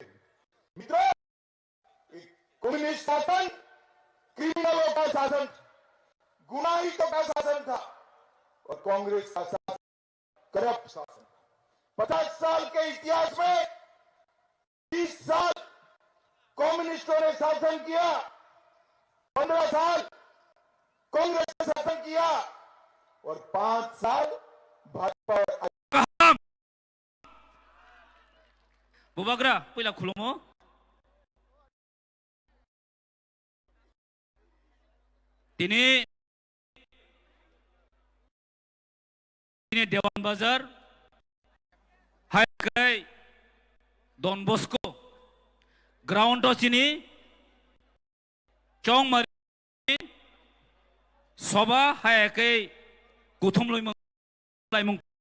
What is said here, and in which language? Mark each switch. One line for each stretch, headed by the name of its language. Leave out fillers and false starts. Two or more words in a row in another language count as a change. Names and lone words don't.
Hindi: मित्रों, कम्युनिस्ट शासन क्रिमिनलों का शासन, गुनाहितों का शासन था और कांग्रेस का शासन करप्ट शासन। 50 साल के इतिहास में 30 साल कम्युनिस्टों ने शासन किया, 15 साल कांग्रेस ने शासन किया और 5 साल भाजपा और
Kok Borok: Bubagra, pila khulumo. Ini Dewan Bazar, Hai Kai, Don Bosco, Ground to sini, Chong Mari, Soba Hai Kai, Kuthum Laimung.